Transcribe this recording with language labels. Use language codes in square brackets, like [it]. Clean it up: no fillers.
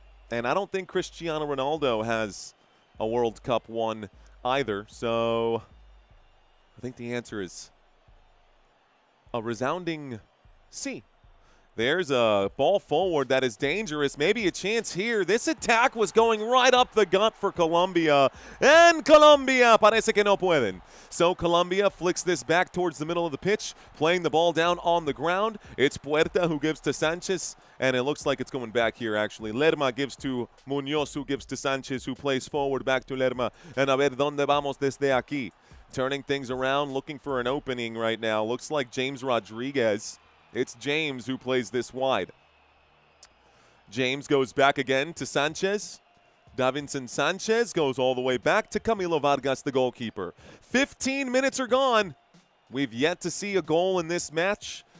[en] And I don't think Cristiano Ronaldo has a World Cup one either, so I think the answer is a resounding C. There's a ball forward that is dangerous. Maybe a chance here. This attack was going right up the gut for Colombia. And [es] Colombia parece que no pueden. [en] So Colombia flicks this back towards the middle of the pitch, playing the ball down on the ground. It's Puerta who gives to Sanchez, and it looks like it's going back here, actually. Lerma gives to Muñoz, who gives to Sanchez, who plays forward back to Lerma. And [es] a ver dónde vamos desde aquí. [en] Turning things around, looking for an opening right now. Looks like James Rodriguez. It's James who plays this wide. James goes back again to Sanchez. Davinson Sanchez goes all the way back to Camilo Vargas, the goalkeeper. 15 minutes are gone. We've yet to see a goal in this match.